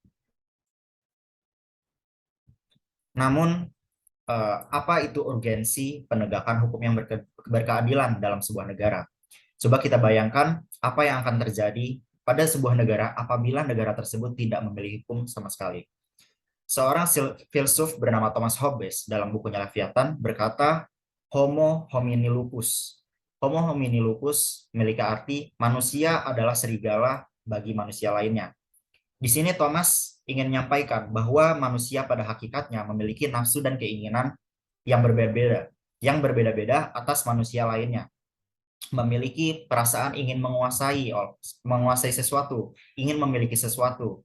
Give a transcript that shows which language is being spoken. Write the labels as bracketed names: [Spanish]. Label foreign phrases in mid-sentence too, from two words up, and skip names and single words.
[Indonesian] Namun, apa itu urgensi penegakan hukum yang berkeadilan dalam sebuah negara? Coba kita bayangkan apa yang akan terjadi pada sebuah negara apabila negara tersebut tidak memiliki hukum sama sekali. Seorang filsuf bernama Thomas Hobbes dalam bukunya Leviathan berkata, [Latin] Homo homini lupus. Homo homini lupus [Indonesian] memiliki arti manusia adalah serigala bagi manusia lainnya. Di sini Thomas ingin menyampaikan bahwa manusia pada hakikatnya memiliki nafsu dan keinginan yang berbeda-beda atas manusia lainnya. Memiliki perasaan ingin menguasai sesuatu, ingin memiliki sesuatu.